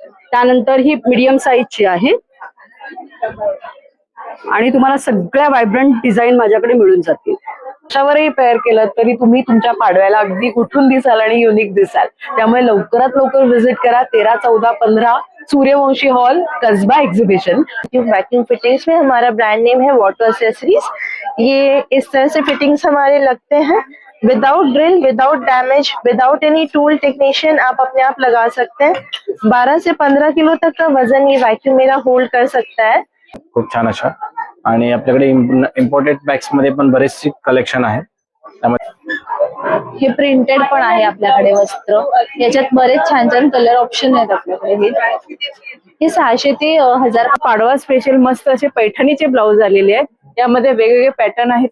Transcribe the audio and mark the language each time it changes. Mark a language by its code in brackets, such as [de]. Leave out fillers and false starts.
[mr] त्यानंतर ही मीडियम साईजची आहे आणि तुम्हाला सगळ्या व्हायब्रंट डिझाईन माझ्याकडे मिळून जातील. कशावरही पेअर केलं तरी तुम्ही तुमच्या पाडव्याला अगदी उठून दिसाल आणि युनिक दिसाल. त्यामुळे लवकरात लवकर व्हिजिट करा 13, 14, 15 Suryavanshi hall, Kasba exhibition. [hi] Vacuum fittings में हमारा ब्रांड नेम है वाटर एक्सेसरीज. ये इस तरह से फिटिंग्स हमारे लगते हैं [en] without drill, without damage, without any tool [hi] technician आप अपने आप लगा सकते हैं. 12 से 15 किलो तक का वजन ये वैक्यूम मेरा होल्ड कर सकता है. [mr] खूप छान अशा. आणि आपल्याकडे इम्पोर्टेड बॅग्स मध्ये पण बरेचसे कलेक्शन आहे. हे प्रिंटेड पण आहे आपल्याकडे वस्त्र. याच्यात बरेच छान छान कलर ऑप्शन आहेत आपल्याकडे. हे 600 ते 1000. पाडवा स्पेशल मस्त असे पैठणीचे ब्लाउज आलेले आहेत. यामध्ये वेगवेगळे पॅटर्न आहेत.